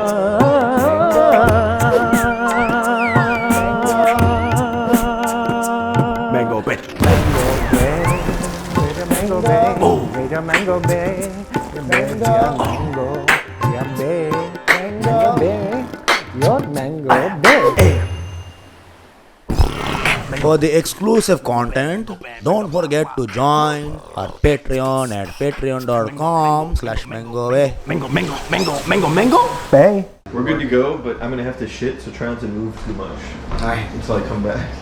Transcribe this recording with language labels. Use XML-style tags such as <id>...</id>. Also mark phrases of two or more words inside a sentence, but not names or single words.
<en>Mango Bay. Mango Bay, Mango Bay, Mango Bay, Mango Bay, your Mango Bay. For the exclusive content, don't forget to join our Patreon at patreon.com/mangobay. Mango. Bay. We're good to go, but I'm gonna have to shit, so try not to move too much until I come back.</en>